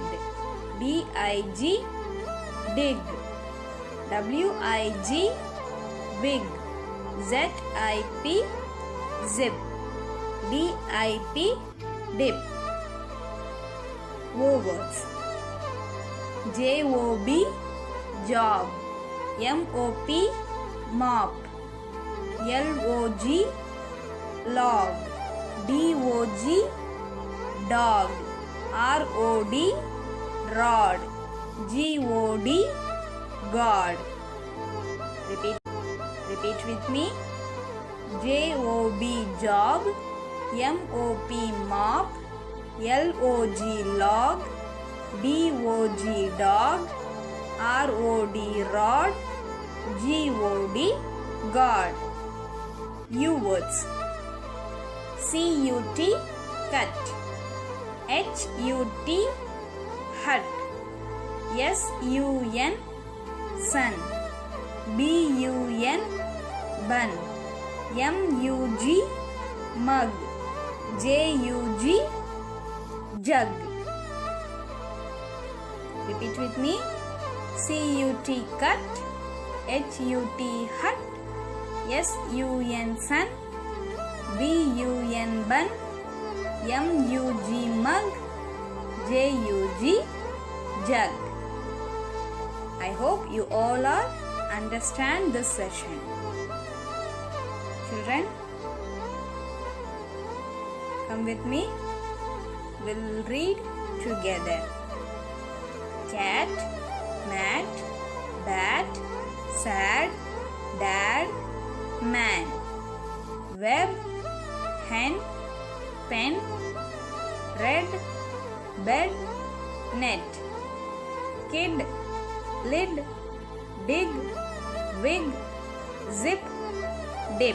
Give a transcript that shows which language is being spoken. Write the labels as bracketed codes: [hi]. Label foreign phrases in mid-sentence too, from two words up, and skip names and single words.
[en] D-I-G, dig. W-I-G, wig. Z-I-P, zip. D-I-P, dip. O words. J-O-B, job. M-O-P, mop. L-O-G, log. D-O-G, dog. R-O-D, rod. G-O-D, God. Repeat with me. J-O-B, job. M-O-P, mop. L-O-G, log. D-O-G, dog. R-O-D, rod. G-O-D, God. U words. C-U-T, cut. H-U-T, hut. S-U-N, sun. B-U-N, bun. M-U-G, mug. J-U-G, jug. Repeat with me. C-U-T, cut. H-U-T, hut. S-U-N, sun. B-U-N, bun. M-U-G, mug. J-U-G, jug. I hope you all are understand this session. Children, come with me. We'll read together. Cat, mat, bat, sad, dad, man. Web, hen, pen, red, bed, net. Kid, lid, dig, wig, zip, dip.